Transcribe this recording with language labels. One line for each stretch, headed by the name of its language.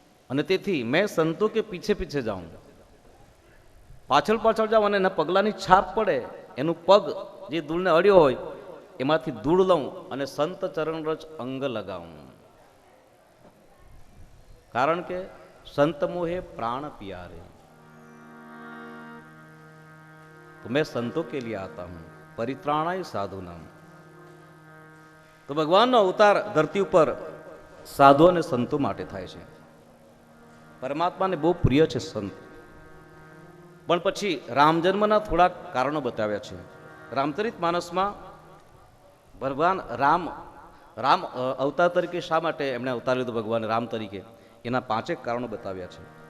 Gujarati: અને તેથી મેં સંતો
Hindi: કે પીછે પીછે
Gujarati: જાઉં, પાછળ પાછળ જાઉં, અને એના પગલાની છાપ પડે, એનું પગ જે ધૂળને અડ્યો હોય એમાંથી ધૂળ લઉં અને સંત ચરણ રજ અંગ લગાવું. કારણ કે
Hindi: સંત મોહે પ્રાણ प्यारे. तो मैं संतों के लिए आता हूं,
Sanskrit: परित्राणाय साधुनाम.
Gujarati: તો ભગવાનનો અવતાર ધરતી ઉપર સાધુ અને સંતો માટે થાય છે. પરમાત્માને બહુ પ્રિય છે સંત. પણ પછી રામ જન્મના થોડાક કારણો બતાવ્યા છે. રામચરિત માનસમાં ભગવાન રામ અવતાર તરીકે શા માટે એમણે અવતાર લીધો ભગવાન રામ તરીકે, એના 5 કારણો બતાવ્યા છે.